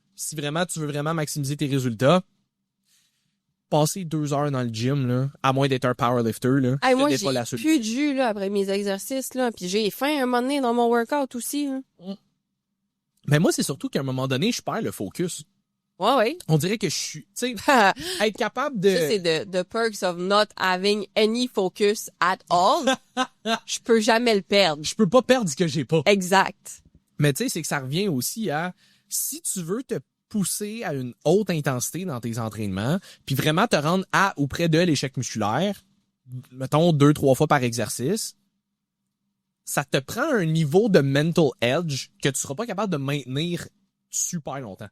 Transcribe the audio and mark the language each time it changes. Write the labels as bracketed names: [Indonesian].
[French] Si vraiment tu veux vraiment maximiser tes résultats, passer 2 heures dans le gym, là, à moins d'être un powerlifter, là, Hey, moi, pas j'ai la solution. plus de jus, là, après mes exercices, là. Puis j'ai faim un moment donné dans mon workout aussi, là. Mais moi, c'est surtout qu'à un moment donné, je perds le focus. Ouais, ouais. On dirait que je suis, tu sais, être capable de... Ça, c'est [English] the perks of not having any focus at all. [French] Je peux jamais le perdre. Je peux pas perdre ce que j'ai pas. Exact. Mais tu sais, c'est que ça revient aussi à, si tu veux te pousser à une haute intensité dans tes entraînements, puis vraiment te rendre à ou près de l'échec musculaire, mettons 2-3 fois par exercice, ça te prend un niveau de mental edge que tu seras pas capable de maintenir super longtemps.